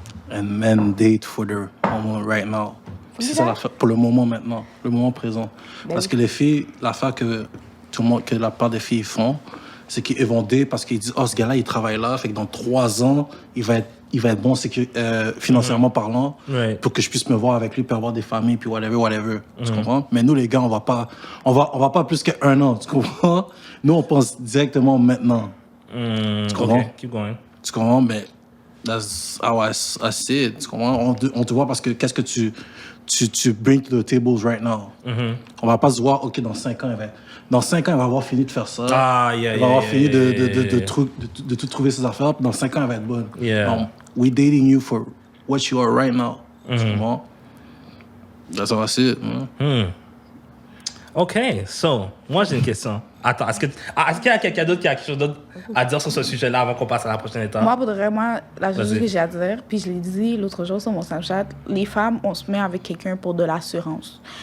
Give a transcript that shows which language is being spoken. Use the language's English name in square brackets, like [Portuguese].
[English] And men date for their moment right now. [French] C'est ça l'affaire, pour le moment maintenant, le moment présent. Ben parce que les filles, l'affaire que la part des filles font, c'est qu'ils vont date parce qu'ils disent, oh, ce gars-là, il travaille là, fait que dans 3 ans, il va être bon financièrement parlant, pour que je puisse me voir avec lui, puis avoir des familles, puis whatever. Tu comprends? Mais nous, les gars, on va pas plus qu'1 an, tu comprends? Nous, on pense directement maintenant. Tu comprends? [English] Okay, keep going. [French] Tu comprends? Mais [English] That's how I see it. [French] Tu comprends? On te voit parce que qu'est-ce que tu [English] bring to the tables right now. [French] On va pas se voir, OK, dans 5 ans, il va avoir fini de faire ça. Il va avoir fini de tout trouver ses affaires. Puis dans 5 ans, elle va être bonne. [English] We dating you for what you are right now. [French] Tu comprends? [English] That's how I see it. [French] OK, so, moi j'ai une question. Attends, est-ce qu'il y a quelqu'un d'autre qui a quelque chose d'autre à dire sur ce sujet-là avant qu'on passe à la prochaine étape? Moi, pour de vrai, la chose que j'ai à dire, puis je l'ai dit l'autre jour sur mon Snapchat, les femmes, on se met avec quelqu'un pour de l'assurance.